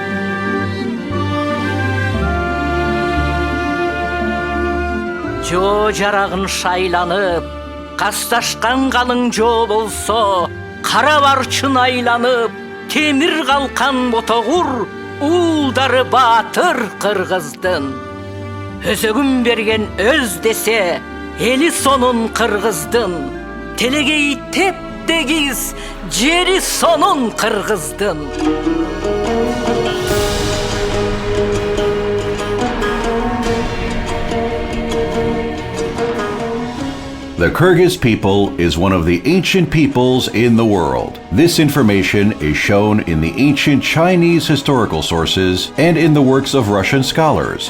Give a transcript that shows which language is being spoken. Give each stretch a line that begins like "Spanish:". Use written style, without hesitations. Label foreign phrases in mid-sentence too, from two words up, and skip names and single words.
Kyrgyz: Жо жарагын шайланып, касташкан калың жоо болсо, кара барчын айланып, темир калкан ботогур, уулдары баатыр кыргыздын. Өзөгүн берген өз десе, эли сонун кыргыздын. Телегей теп-тегиз, жери сонун кыргыздын.
English: The Kyrgyz people is one of the ancient peoples in the world. This information is shown in the ancient Chinese historical sources and in the works of Russian scholars.